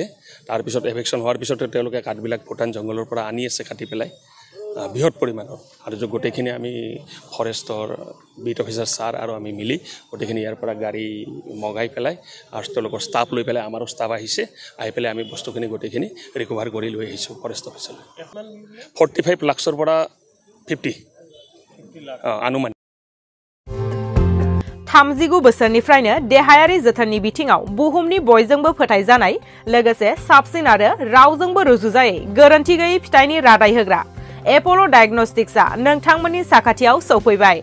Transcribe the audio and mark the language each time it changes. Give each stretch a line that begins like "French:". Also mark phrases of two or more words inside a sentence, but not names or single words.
Assamese: তাৰপিছত এভেকশ্যন হোৱাৰ পিছতে তেওঁলোকে কাঠবিলাক ভূটান জংঘলৰ পৰা আনি আছে কাটি পেলাই বৃহৎ পৰিমাণৰ। আৰু গোটেইখিনি আমি ফৰেষ্টৰ
English: beat officer
Assamese: ছাৰ আৰু আমি মিলি গোটেইখিনি ইয়াৰ পৰা গাড়ী মগাই পেলাই আৰু তেওঁলোকৰ ষ্টাফ লৈ পেলাই আমাৰো ষ্টাফ আহিছে। আহি পেলাই আমি বস্তুখিনি গোটেইখিনি ৰিকভাৰ কৰি লৈ আহিছোঁ
English: forest officeলৈ।
Assamese: 45 লাখৰ পৰা 50 आनुमान।
Bodo: 39 बोसोरनिफ्रायनो देहायारि जोथोननि बिथिङाव बुहुमनि बयजोंबो फोथायजानाय लोगोसे साबसिन आरो रावजोंबो रुजुजायै गोरोन्थि गैयै फिथाइनि रादाय होग्रा एप'ल' डायग्नोस्टिक्सआ नोंथांमोननि साखाथियाव सौफैबाय।